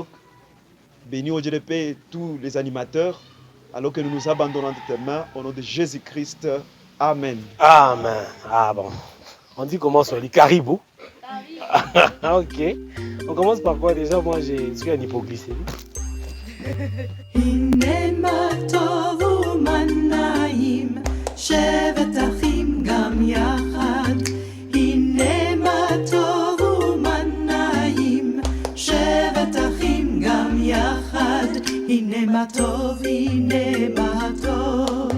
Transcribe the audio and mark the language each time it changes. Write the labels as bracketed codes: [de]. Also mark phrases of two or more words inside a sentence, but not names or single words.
[fr] Bénis, au Dieu de paix, tous les animateurs, alors que nous nous abandonnons de tes mains, au nom de Jésus-Christ. Amen. Amen. Ah bon. On dit comment on dit caribou. Ok. On commence par quoi déjà? Moi, je suis en hypoglycémie. [he] שבט אחים גם יחד, הנה מה טוב ומנעים. שבט אחים גם יחד, הנה מה טוב, הנה מה טוב.